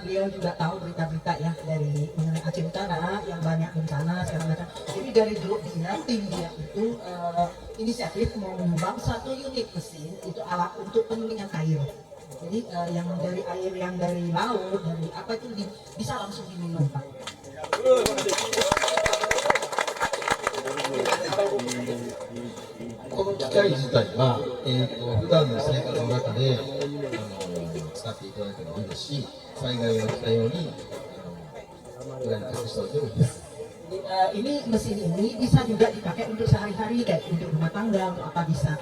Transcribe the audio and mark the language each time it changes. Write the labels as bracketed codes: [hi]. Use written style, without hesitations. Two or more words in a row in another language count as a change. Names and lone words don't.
[id] beliau juga tahu berita-berita ya dari mengenai Aceh Utara yang banyak bencana segala macam. Jadi dari grup dia, tim dia itu inisiatif mau menyumbang 1 unit mesin itu alat untuk penyulingan air. Jadi yang dari air yang dari laut, dari apa itu bisa langsung diminum Pak. [ja] この機械自体は、普段の生活の中で使っていただいてもいいですし、災害が来たように裏に隠しておいてもいいです。 [id] Ini mesin ini bisa juga dipakai untuk sehari-hari kayak untuk rumah tangga untuk apa bisa.